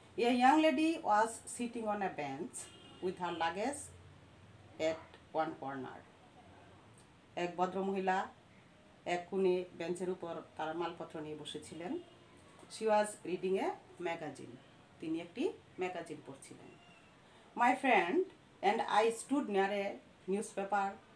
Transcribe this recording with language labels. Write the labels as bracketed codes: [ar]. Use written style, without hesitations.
[en] A young lady was sitting on a bench with her luggage at one corner. [bn] এক ভদ্রমহিলা এক কোণে বেঞ্চের উপর তার মালপত্র নিয়ে বসেছিলেন। [en] She was reading a magazine. [bn] তিনি একটি magazine পড়ছিলেন। [en] My friend and I stood near a newspaper